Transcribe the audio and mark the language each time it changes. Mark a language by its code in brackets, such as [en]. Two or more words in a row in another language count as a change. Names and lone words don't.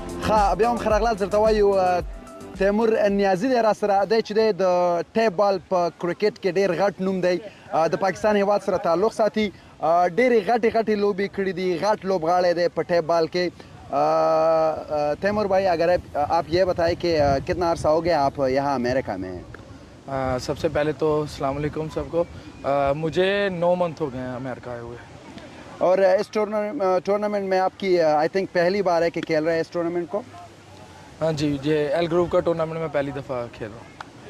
[ps] ښه بیا هم ښه راغلاست درته وایو تیمور نیازي دی را سره دی چې دی د ټیپ بال په کرکټ کې ډېر غټ نوم دی د پاکستان هیواد سره تعلق ساتي ډېرې غټې لوبې کړي دي غټ لوبغاړی دی په ټیپ بال کې تیمور [ur] بھائی اگر آپ یہ بتائیں کہ کتنا عرصہ ہو گیا آپ یہاں امریکہ میں ہیں سب سے پہلے تو السلام علیکم سب کو مجھے 9 منتھ ہو گئے ہیں امریکہ آئے ہوئے اور اس ٹورنامنٹ میں آپ کی [en] I think [ur] پہلی بار ہے کہ کھیل رہے ہیں اس ٹورنامنٹ کو ہاں جی یہ ایل گروپ کا ٹورنامنٹ میں پہلی دفعہ کھیل رہا ہوں